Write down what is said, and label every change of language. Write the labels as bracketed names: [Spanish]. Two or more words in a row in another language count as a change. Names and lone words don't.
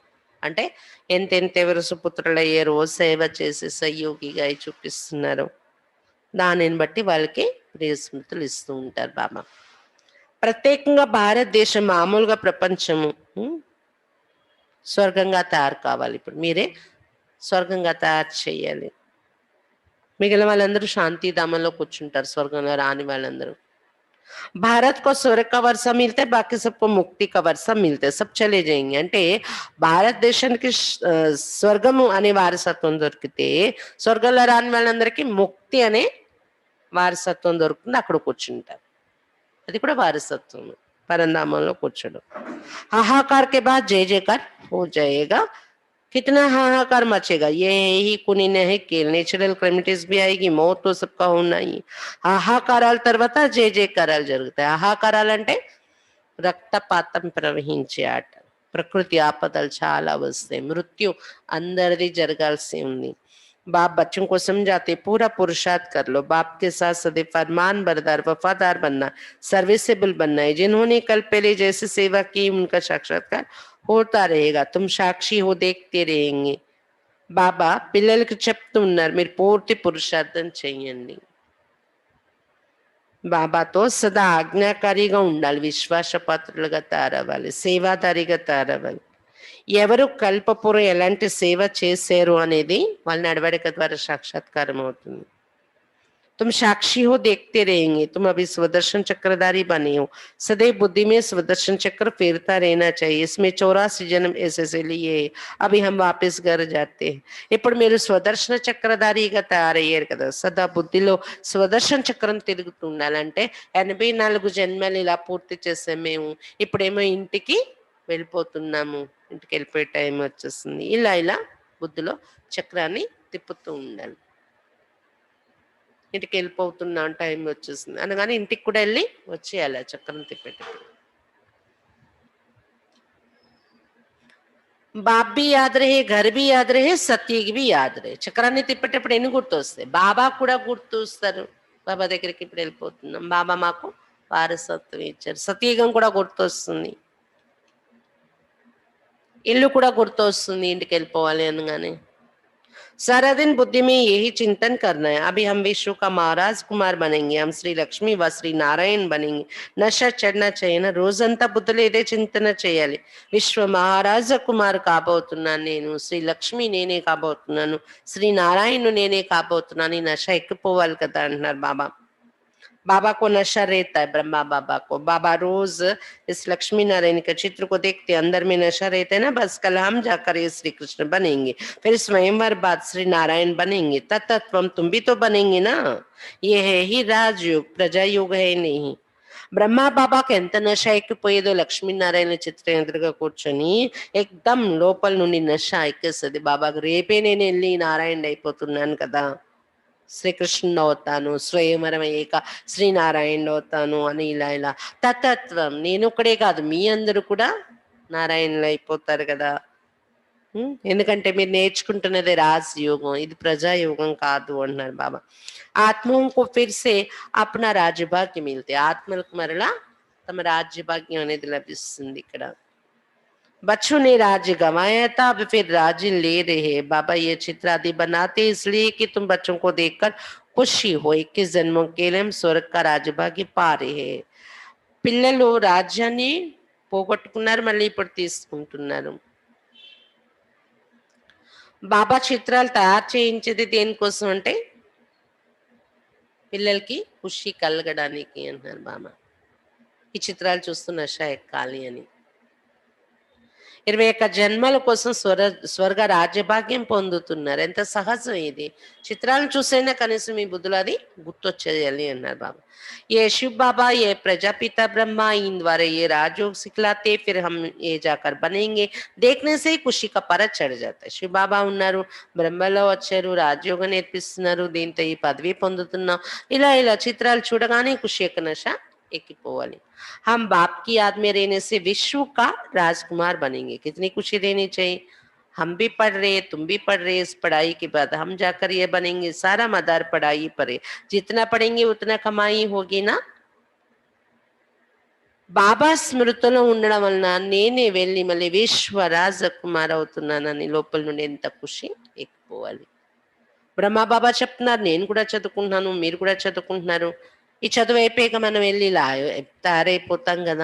[Telugu] అంటే ఎంతెంత ఎవరు సుపుత్రులు అయ్యారో, సేవ చేసి సహయోగిగా చూపిస్తున్నారో దానిని బట్టి వాళ్ళకి ప్రియ స్మృతులు ఇస్తూ ఉంటారు బాబా. ప్రత్యేకంగా భారతదేశం మామూలుగా ప్రపంచము స్వర్గంగా తయారు కావాలి. ఇప్పుడు మీరే స్వర్గంగా తయారు చేయాలి. మిగిలిన వాళ్ళందరూ శాంతిధామంలో కూర్చుంటారు, స్వర్గంలో రాని వాళ్ళందరూ. [Hindi] భారత్ को स्वर्ग का वर्षा मिलता है, बाकी सबको मुक्ति का वर्षा मिलता है, सब चले जाएंगे [Telugu] అంటే భారతదేశానికి స్వర్గము అనే వారసత్వం దొరికితే స్వర్గంలో రాని వాళ్ళందరికీ ముక్తి అనే వారసత్వం దొరుకుతుంది, అక్కడ కూర్చుంటారు. అది కూడా వారసత్వం, పరంధామంలో కూర్చోడం. [Hindi] हाहाकार के बाद जय जयकार हो जाएगा, कितना हाहाकार मचेगा, ये ही कुनी है कि [English] natural calamities [Hindi] भी आएगी, మౌత్ तो सबका होना ही. [Telugu] హాహాకారాల తర్వాత జయ జయకారాలు జరుగుతాయి. హాహాకారాలు అంటే రక్తపాతం ప్రవహించే ఆట. ప్రకృతి ఆపదలు చాలా వస్తాయి, మృత్యు అందరిది జరగాల్సి ఉంది. [Hindi] बाप बच्चों को समझाते पूरा पुरुषार्थ कर लो, बाप के साथ सदैव फरमान बरदार वफादार बनना, सर्विसेबल बनना है. जिन्होंने कल पहले जैसे सेवा की उनका साक्षात्कार होता रहेगा, तुम साक्षी हो, देखते रहेंगे. [Telugu] బాబా పిల్లలకి చెప్తున్నారు మీరు పూర్తి పురుషార్థం చెయ్యండి. బాబాతో సదా ఆజ్ఞాకారిగా ఉండాలి, విశ్వాసపాత్రులుగా తయారవ్వాలి, సేవాదారిగా తయారవ్వాలి. ఎవరు కల్పపూర్వం ఎలాంటి సేవ చేశారు అనేది వాళ్ళ నడవడిక ద్వారా సాక్షాత్కారం అవుతుంది. [Hindi] तुम साक्षी हो, देखते रहेंगे. तुम अभी स्वदर्शन चक्रधारी बने हो, सदैव बुद्धि में स्वदर्शन चक्र फेरता रहना चाहिए. इसमें 84 जन्म ऐसे लिए है. अभी हम वापस घर जाते हैं. [Telugu] ఇప్పుడు మీరు స్వదర్శన చక్రధారిగా తయారయ్యారు కదా, సదా బుద్ధిలో స్వదర్శన చక్రం తిరుగుతూ ఉండాలంటే 84 జన్మలు ఇలా పూర్తి చేసాం మేము, ఇప్పుడేమో ఇంటికి వెళ్ళిపోతున్నాము, ఇంటికి వెళ్ళిపోయే టైం వచ్చేస్తుంది. ఇలా ఇలా బుద్ధిలో చక్రాన్ని తిప్పుతూ ఉండాలి. ఇంటికి వెళ్ళిపోతున్నా టైం వచ్చేస్తుంది అనగానే ఇంటికి కూడా వెళ్ళి వచ్చేయాలి చక్రం తిప్పేటప్పుడు. [Hindi] बाप भी याद रहे, घर भी याद रहे, सत्यकी भी याद रहे. [Telugu] చక్రాన్ని తిప్పేటప్పుడు ఎన్ని గుర్తొస్తాయి? బాబా కూడా గుర్తొస్తారు. బాబా దగ్గరికి ఇప్పుడు వెళ్ళిపోతున్నాం, బాబా మాకు వారసత్వం ఇచ్చారు. సత్యయుగం కూడా గుర్తొస్తుంది, ఇల్లు కూడా గుర్తొస్తుంది ఇంటికి వెళ్ళిపోవాలి అనగానే. [Hindi] सारा दिन बुद्धि में यही चिंतन करना है. अभी हम विश्व का महाराज कुमार बनेंगे, हम श्री लक्ष्मी व श्री नारायण बनेंगे. नशा चढ़ना [Telugu] చేయన రోజంతా బుద్ధులు ఇదే చింతన చేయాలి. విశ్వ మహారాజ కుమార్ కాబోతున్నాను నేను, శ్రీ లక్ష్మి నేనే కాబోతున్నాను, శ్రీ నారాయణ నేనే కాబోతున్నాను. ఈ నష ఎక్కిపోవాలి కదా అంటున్నారు బాబా. [Hindi] बाबा को नशा रहता है, ब्रह्मा बाबा को. बाबा रोज इस लक्ष्मी नारायण के चित्र को देखते, अंदर में नशा रहता है ना, बस कल हम जाकर ये श्री कृष्ण बनेंगे, फिर स्वयंवर बाद श्री नारायण बनेंगे, तत्व तुम भी तो बनेंगे ना. ये है ही राजयोग, प्रजा योग है नहीं. [Telugu] బ్రహ్మా బాబాకి ఎంత నష ఎక్కిపోయేదో లక్ష్మీనారాయణ చిత్రం ఎదురుగా కూర్చొని ఎక్దం లోపల నుండి నష ఎక్కేస్తుంది బాబాకు. రేపే నేను వెళ్ళి నారాయణ అయిపోతున్నాను కదా, శ్రీకృష్ణుడు అవుతాను, స్వయంవరం అయ్యాక శ్రీనారాయణుడు అవుతాను అని ఇలా ఇలా తత్వం. నేను ఒక్కడే కాదు, మీ అందరూ కూడా నారాయణులు అయిపోతారు కదా. ఎందుకంటే మీరు నేర్చుకుంటున్నది రాజయోగం, ఇది ప్రజాయోగం కాదు అంటున్నారు బాబా. ఆత్మకు [Hindi] फिर से अपना राज्यभाग्य मिलते, [Telugu] ఆత్మలకు మరలా తమ రాజ్యభాగ్యం అనేది లభిస్తుంది. [Hindi] ఇక్కడ बच्चों ने राज्य गंवाया था, अब फिर राज्य ले रहे. बाबा ये चित्र आदि बनाते इसलिए कि तुम बच्चों को देखकर खुशी हो, 21 जन्मों के लिए हम स्वर्ग का राज्य भाग्य पा रहे. [Telugu] పిల్లలు రాజ్యాన్ని పోగొట్టుకున్నారు, మళ్ళీ ఇప్పుడు తీసుకుంటున్నారు. బాబా చిత్రాలు తయారు చేయించేది దేనికోసం అంటే పిల్లలకి ఖుషి కలగడానికి అంటున్నారు బాబా. ఈ చిత్రాలు చూస్తూ నష ఎక్కాలి అని. 21 జన్మల కోసం స్వర్గ రాజ్యభాగ్యం పొందుతున్నారు. ఎంత సహజం ఇది. చిత్రాలను చూసైనా కనీసం మీ బుద్ధులు అది గుర్తొచ్చేయాలి అన్నారు బాబా. [Hindi] ये शिव बाबा, ये प्रजापिता ब्रह्मा, इन द्वारा ये राजयोग सिखलाते, फिर हम ये जाकर बनेंगे. देखने से ही खुशी का परा चढ़ जाता है. [Telugu] శివ బాబా ఉన్నారు, బ్రహ్మలో వచ్చారు, రాజయోగం నేర్పిస్తున్నారు, దీంతో ఈ పదవి పొందుతున్నాం. ఇలా ఇలా చిత్రాలు చూడగానే ఖుషి యొక్క నష ఎక్కిపోవాలి. [Hindi] हम बाप की याद में रहने से विश्व का राजकुमार बनेंगे. कितनी खुशी देनी चाहिए. हम भी पढ़ रहे, तुम भी पढ़ रहे, इस पढ़ाई के बाद हम जाकर ये बनेंगे. सारा मदार पढ़ाई पर है, जितना पढ़ेंगे उतना कमाई होगी ना. [Telugu] బాబా స్మృతిలో ఉండడం వలన నేనే వెళ్ళి మళ్ళీ విశ్వ రాజకుమార్ అవుతున్నానని లోపల నుండి ఎంత ఖుషి ఎక్కిపోవాలి. బ్రహ్మా బాబా చెప్తున్నారు, నేను కూడా చదువుకుంటున్నాను, మీరు కూడా చదువుకుంటున్నారు, ఈ చదువు అయిపోయాక మనం వెళ్ళి ఇలా తయారైపోతాం కదా.